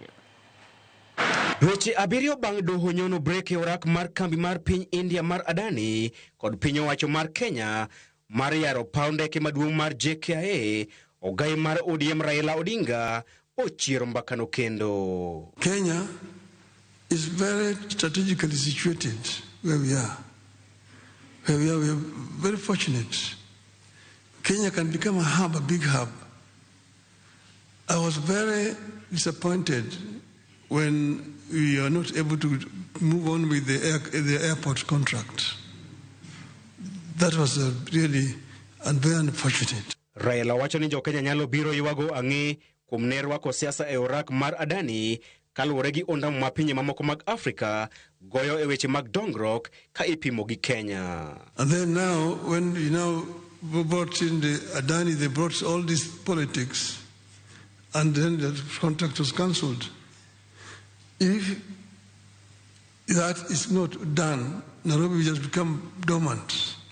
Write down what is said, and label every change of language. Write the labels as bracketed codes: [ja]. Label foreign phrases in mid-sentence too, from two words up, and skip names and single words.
[luo] Weche abiriyo bang' doho nyono brek e orak mar kambi mar piny India mar Adani kod piny owacho mar Kenya mar yaro paundeke maduong' mar JKIA, ogai mar ODM Raila Odinga ochiero mbakano kendo. [en] Kenya is very strategically situated where we are. We are very fortunate. Kenya can become a hub, a big hub. I was very disappointed when we are not able to move on with the airport contract. That was really very unfortunate. [luo] Raila wacho ni jo-Kenya nyalo biro ywago ang'e kuom ne rwako siasa e orak mar Adani kaluwore gi ondamo ma pinje mamoko mag Afrika goyo e weche mag dongruok ka ipimo gi Kenya. [en] And then now, when you now brought in the Adani, they brought all these politics, and then the contract was cancelled. If that is not done, Nairobi will just become dormant.